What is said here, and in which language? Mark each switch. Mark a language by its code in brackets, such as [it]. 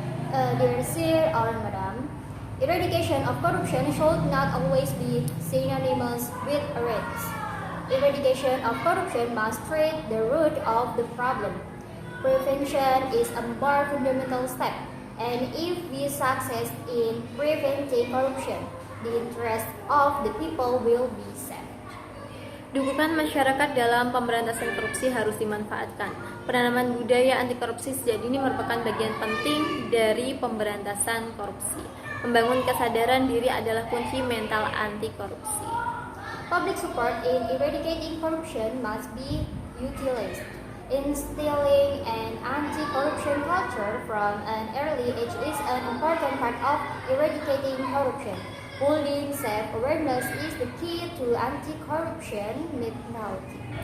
[en] Dear Sir or Madam, eradication of corruption should not always be synonymous with arrests. Eradication of corruption must treat the root of the problem. Prevention is a more fundamental step, and if we succeed in preventing corruption, the interest of the people will be served. [id] Dukungan masyarakat dalam pemberantasan korupsi harus dimanfaatkan. Penanaman budaya anti korupsi sejak dini merupakan bagian penting dari pemberantasan korupsi. Membangun kesadaran diri adalah kunci mental anti korupsi. [en] Public support in eradicating corruption must be utilized. Instilling an anti-corruption culture from an early age is an important part of eradicating corruption. Building self-awareness is the key to anti-corruption mentality.